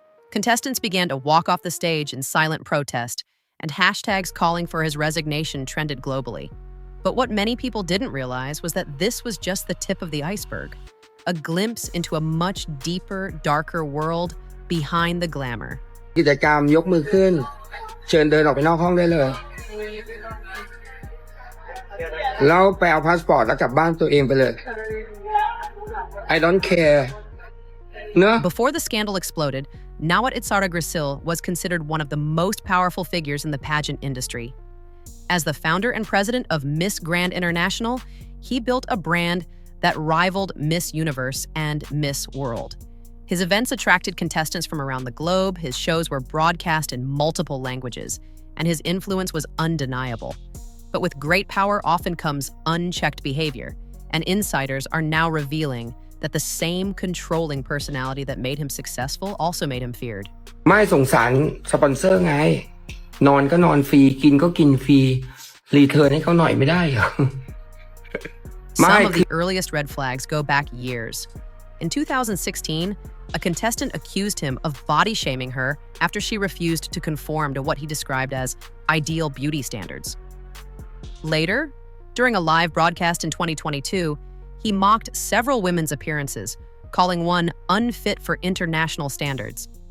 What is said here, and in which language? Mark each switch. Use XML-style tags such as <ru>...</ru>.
<en>Contestants began to walk off the stage in silent protest, and hashtags calling for his resignation trended globally. But what many people didn't realize was that this was just the tip of the iceberg, a glimpse into a much deeper, darker world behind the glamour.</en> <th>กิจกรรมยกมือขึ้นเชิญเดินออกไปนอกห้องได้เลยแล้วไปเอาพาสปอร์ตแล้วกลับบ้านตัวเองไปเลย</th> <en>I don't care</en> <th>เนอะ</th> <en>Before the scandal exploded, Nawat Itsaragrisil was considered one of the most powerful figures in the pageant industry. As the founder and president of Miss Grand International, he built a brand that rivaled Miss Universe and Miss World. His events attracted contestants from around the globe, his shows were broadcast in multiple languages, and his influence was undeniable. But with great power often comes unchecked behavior, and insiders are now revealing that the same controlling personality that made him successful also made him feared.</en> <th>ไม่สงสารสปอนเซอร์ไงนอนก็นอนฟรีกินก็กินฟรีรีเทิร์นให้เขาหน่อยไม่ได้เหรอ</th> <en>Some of the earliest red flags go back years. In 2016, a contestant accused him of body-shaming her after she refused to conform to what he described as ideal beauty standards. Later, during a live broadcast in 2022, he mocked several women's appearances, calling one unfit for international standards.</en>